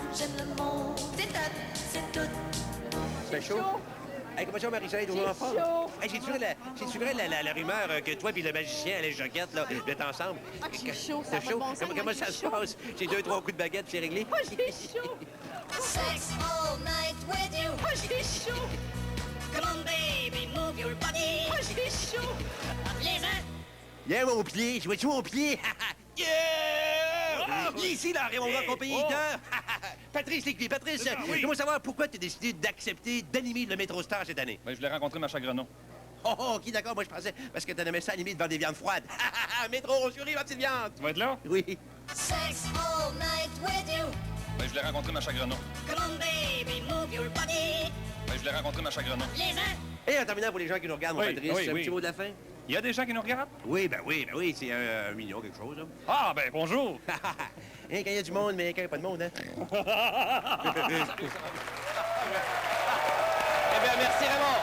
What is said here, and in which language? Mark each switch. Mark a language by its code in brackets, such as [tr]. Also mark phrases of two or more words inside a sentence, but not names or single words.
[fr] J'aime le monde, C'est tout. c'est tout. C'est chaud? Hey, comment ça, Marie-Soleil, toujours en forme? Hey, j'ai-tu vrai la rumeur que toi et le magicien, Alain Joquette, là, vous êtes ensemble? Ah, j'ai chaud, ça T'as a pas de chaud? bon sens, Comment moi, ça j'ai se chaud. passe? J'ai 2-3 coups de baguette, c'est réglé? Ah, j'ai chaud. [en] Sex all night with you. [fr] Ah, j'ai chaud. [en] Come on, baby, move your body. [fr] Ah, j'ai chaud. Viens-en. Yeah, mon pied! Je vois-tu mon pied? Yeah! Ici, la Raymond en compagnie de... Patrice Lécuyer. Patrice, comment savoir pourquoi tu as décidé d'accepter d'animer le Métrostar cette année? Ben, je voulais rencontrer Macha Grenon. Oh, OK, d'accord. Moi, je pensais parce que t'en aimais ça animer devant des viandes froides. Métro, chérie, ma petite viande! Tu vas être là? Oui. [en] Sex all night with you. [fr] Ben, je voulais rencontrer Macha Grenon. [en] Come on, baby, move your body. [fr] Ben, je voulais rencontrer Macha Grenon. Viens-en. Et en terminant, pour les gens qui nous regardent, mon Oui, Patrice, oui, un oui. petit mot de la fin? Il y a des gens qui nous regardent? Oui, c'est un million, quelque chose, là. Ah, ben, bonjour! Hein, quand il y a du monde, mais quand il n'y a pas de monde, hein? Eh bien, merci, Raymond.